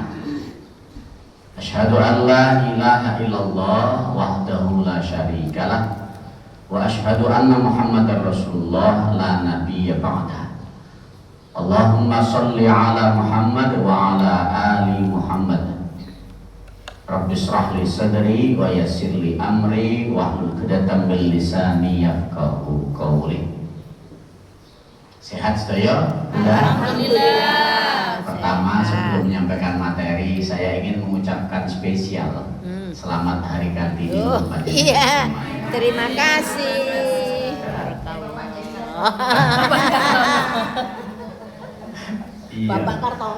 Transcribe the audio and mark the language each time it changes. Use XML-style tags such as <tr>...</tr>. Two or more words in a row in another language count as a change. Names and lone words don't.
<ar>أشهد أن لا إله إلا الله وحده لا شريك له وأشهد أن محمدا رسول الله لا نبي بعده. اللهم صل على محمد وعلى آل محمد. رب اشرح لي صدري ويسر لي أمري واحلل عقدة من لساني يفقهوا قولي.</ar> <jv>Sehat sedaya? Alhamdulillah.</jv> <id>Pertama, sebelum menyampaikan materi, saya ingin mengucapkan spesial selamat Hari Kartini. Iya, terima kasih. Iya. Bapak Kartono.</id>